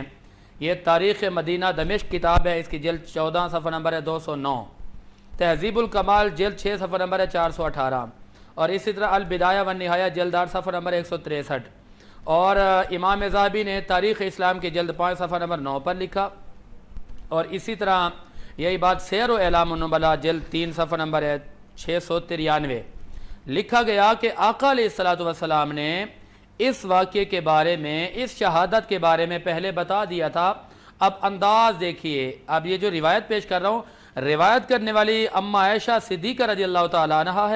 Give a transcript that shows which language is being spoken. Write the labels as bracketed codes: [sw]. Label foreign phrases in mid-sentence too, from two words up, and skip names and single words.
[ur] یہ تاریخ مدینہ دمشق کتاب ہے، اس کی جلد 14 صفحہ نمبر ہے 209، تہذیب الکمال جلد 6 صفحہ نمبر ہے 418، اور اسی طرح البدایہ والنہایہ جلد 8 صفحہ نمبر 163، اور امام ذہبی نے تاریخ اسلام کی جلد 5 صفحہ نمبر 9 پر لکھا، اور اسی طرح یہی بات سیر و اعلام النبلاء جلد 3 صفحہ نمبر ہے 693 لکھا گیا کہ آقا [ar] علیہ السلام [ur] نے اس واقعے کے بارے میں، اس شہادت کے بارے میں پہلے بتا دیا تھا۔ اب انداز دیکھیے، اب یہ جو روایت پیش کر رہا ہوں، روایت کرنے والی اما عائشہ صدیقہ [ar] رضی اللہ تعالیٰ عنہا [ur] ہے۔